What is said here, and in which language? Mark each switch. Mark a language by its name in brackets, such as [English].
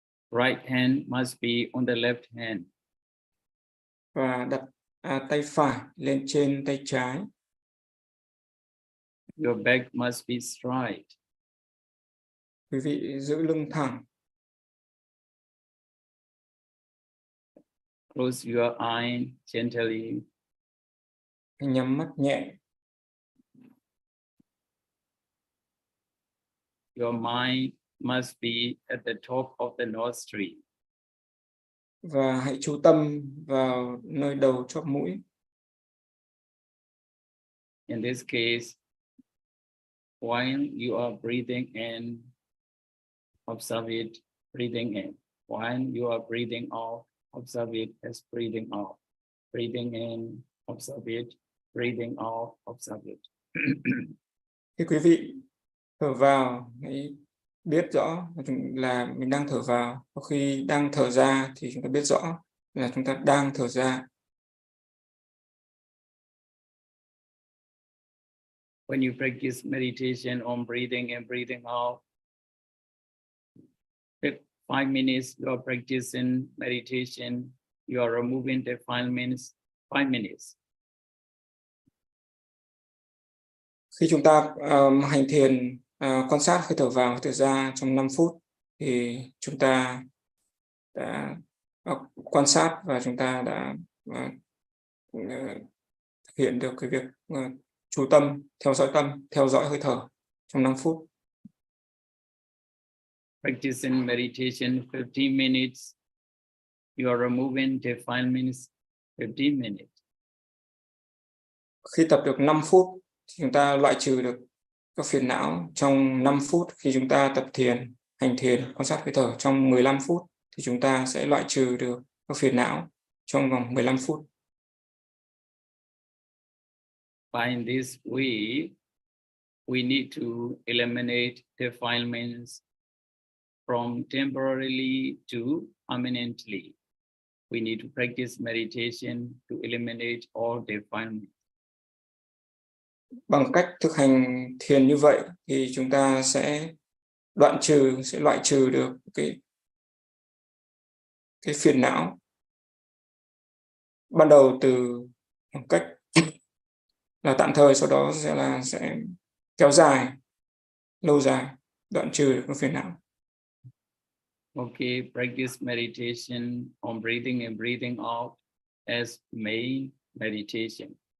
[English] Right hand must be on the left hand. [Vietnamese] Và đặt tay phải lên trên tay trái. [English] Your back must be straight. [Vietnamese] Quý vị giữ lưng thẳng. [English] Close your eye gently. [Vietnamese] Nhắm mắt nhẹ. [English] Your mind must be at the top of the nostril. [Vietnamese] Và hãy chú tâm vào nơi đầu chóp mũi. [English] In this case, while you are breathing in, observe it, breathing in. While you are breathing out, observe it as breathing out. Breathing in, observe it, breathing out, observe it. [Vietnamese] Khi quý vị thở vào, hãy biết rõ là mình đang thở vào. Và khi đang thở ra thì chúng ta biết rõ là chúng ta đang thở ra. [English] When you practice meditation on breathing and breathing out, 5 minutes you are practicing meditation, you are removing the 5 minutes. [Vietnamese] Khi chúng ta hành thiền quan sát khi thở vào, thở ra trong 5 phút thì chúng ta đã quan sát và chúng ta đã thực hiện được cái việc chú tâm, theo dõi hơi thở trong 5 phút. [English] Practicing meditation 15 minutes. You are removing defilements 15 minutes. [Vietnamese] Khi tập được 5 phút thì chúng ta loại trừ được các phiền não trong 5 phút. Khi chúng ta tập thiền, hành thiền, quan sát hơi thở trong 15 phút thì chúng ta sẽ loại trừ được các phiền não trong vòng 15 phút. [English] By this way, we need to eliminate defilements from temporarily to permanently. We need to practice meditation to eliminate all defilements. [Vietnamese] Bằng cách thực hành thiền như vậy thì chúng ta sẽ loại trừ được cái phiền não ban đầu từ một cách là tạm thời, sau đó sẽ kéo dài, lâu dài, đoạn trừ được các phiền não. [English] Okay, practice meditation on breathing and breathing out as main meditation.